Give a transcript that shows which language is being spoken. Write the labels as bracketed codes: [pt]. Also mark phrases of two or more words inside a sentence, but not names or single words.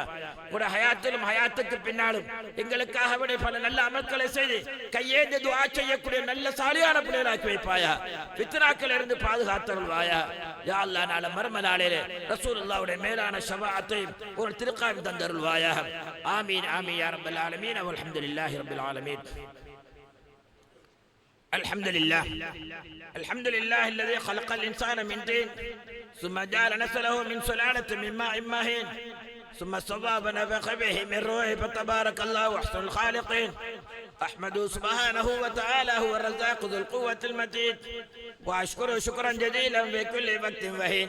[ta] உடைய ஹயாத்திலும் ஹயாத்துக்கு பின்னாலும் எங்களுக்காக பல நல்ல அமல்களை செய்து கையேந்து துஆ செய்யக்கூடிய நல்ல சாலியான பிள்ளைகளை ஆக்கி வைப்பாயா. ஃபித்னாக்கள் இருந்து பாதுகாத்தருள்வாயா. [ar] يا الله, [ta] நாளை மர்ம நாளிலே ரசூலுல்லாஹ்வுடைய மேலான ஷஃபாஅத்தையும் ஒரு திருக்காயம் தந்தருள்வாயா. [ar] آمين آمين يا رب العالمين والحمد لله رب العالمين. الحمد لله الذي خلق الإنسان من طين ثم جعل نسله من سلالة من ماء مهين ثم الصواب نفخ به من روحه فتبارك الله أحسن الخالقين. أحمده سبحانه وتعالى هو الرزاق ذو القوة المتين، وأشكره شكرا جزيلا في كل وقت وحين.